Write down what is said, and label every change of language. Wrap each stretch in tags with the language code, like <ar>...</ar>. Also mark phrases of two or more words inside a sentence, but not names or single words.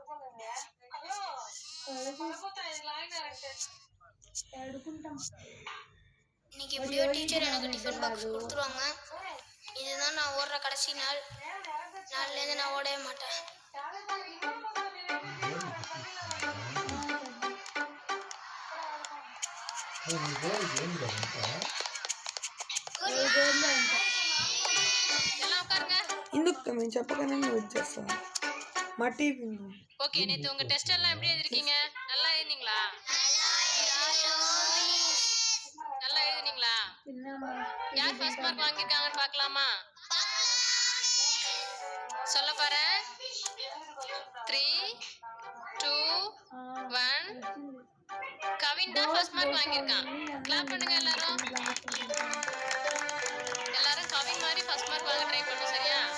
<ta>இன்னைக்கு எப்படியோ டீச்சர் எனக்கு</ta> <en>tiffin box</en> <ta>கொடுத்துருவாங்க இதுதான் நான் ஓடுற கடைசி நாள் நாள்லேருந்து நான் ஓடவே மாட்டேன் எல்லாம் உட்காருங்க</ta> <te>ఇందుకు మేము చెప్పగానే నువ్వు వచ్చేస్తా మా టీవీ</te> <ta>ஓகே நேத்து உங்க டெஸ்ட் எல்லாம் எப்படி எழுதிருக்கீங்க நல்லா எழுதினீங்களா நல்லா எழுதினீங்களா யார்</ta> <en>first mark</en> <ta>வாங்கிருக்காங்கன்னு பார்க்கலாமா சொல்ல பாறேன் 3 2 1 கவின் தான்</ta> <en>first mark</en> <ta>வாங்கிருக்கான் கிளாப் பண்ணுங்க எல்லாரும் எல்லாரும் கவின் மாதிரி</ta> <en>first mark</en> <ta>வாங்க ட்ரை பண்ணு சரியா</ta>